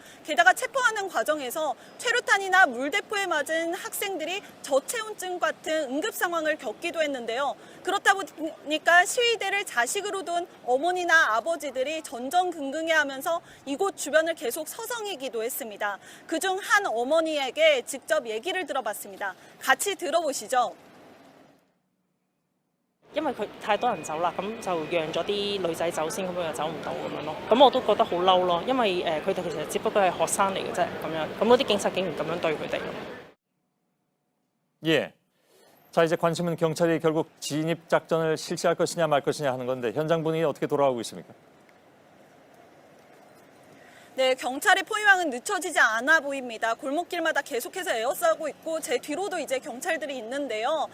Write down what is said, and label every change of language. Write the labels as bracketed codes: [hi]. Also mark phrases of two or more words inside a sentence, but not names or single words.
[ko] 게다가 체포하는 과정에서 최루탄이나 물대포에 맞은 학생들이 저체온증 같은 응급 상황을 겪기도 했는데요. 그렇다 보니까 시위대를 자식으로 둔 어머니나 아버지들이 전전긍긍해하면서 이곳 주변을 계속 서성이기도 했습니다. 그중 한 어머니에게 직접 얘기를 들어봤습니다. 같이 들어보시죠. [yue] 因為佢太多人走啦，咁就讓咗啲女仔走先，咁樣又走唔到咁樣咯。咁我都覺得好嬲咯，因為佢哋其實只不過係學生嚟嘅啫，咁樣咁嗰啲警察竟然咁樣對佢哋。 [ko] 예. 자, 이제 관심은 경찰이 결국 진입 작전을 실시할 것이냐 말 것이냐 하는 건데 현장 분위기 어떻게 돌아가고 있습니까? 네, 경찰의 포위망은 늦춰지지 않아 보입니다. 골목길마다 계속해서 에워싸고 있고 제 뒤로도 이제 경찰들이 있는데요.